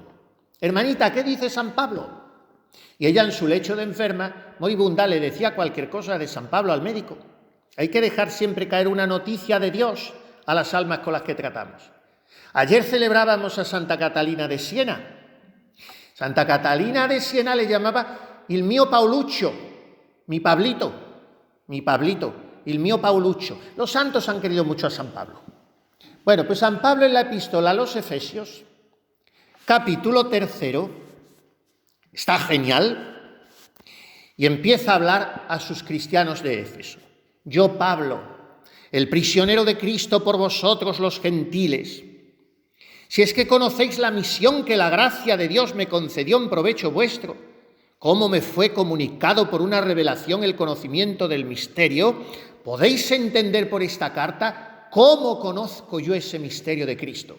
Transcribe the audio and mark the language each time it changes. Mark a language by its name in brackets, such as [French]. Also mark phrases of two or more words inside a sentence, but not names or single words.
[Spanish] Hermanita, ¿qué dice San Pablo? Y ella en su lecho de enferma, moribunda, le decía cualquier cosa de San Pablo al médico. Hay que dejar siempre caer una noticia de Dios a las almas con las que tratamos. Ayer celebrábamos a Santa Catalina de Siena. Santa Catalina de Siena le llamaba [Italian] il mio Pauluccio, [Spanish] mi Pablito, [Italian] il mio Pauluccio. [Spanish] Los santos han querido mucho a San Pablo. Bueno, pues San Pablo en la epístola a los Efesios, capítulo 3, está genial y empieza a hablar a sus cristianos de Éfeso. Yo, Pablo, el prisionero de Cristo por vosotros los gentiles, si es que conocéis la misión que la gracia de Dios me concedió en provecho vuestro, cómo me fue comunicado por una revelación el conocimiento del misterio, podéis entender por esta carta cómo conozco yo ese misterio de Cristo.